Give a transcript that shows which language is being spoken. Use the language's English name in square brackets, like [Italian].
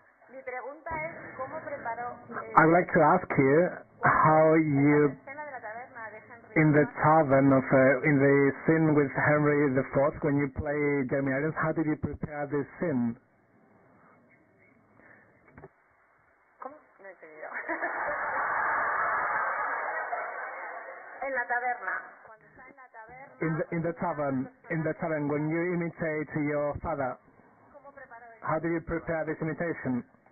[Spanish] Mi pregunta es cómo preparó [English] I'd like to ask you how you, [Spanish] escena de la taberna de Henry [English] in the IV, tavern of, in the scene with Henry IV, when you play Jeremy Irons, how did you prepare this scene? [Spanish] ¿Cómo? No he entendido. en la taberna. Cuando está en la taberna. [English] In the tavern, when you imitate your father, [Spanish] ¿Cómo preparó eso? [English] how do you prepare this imitation?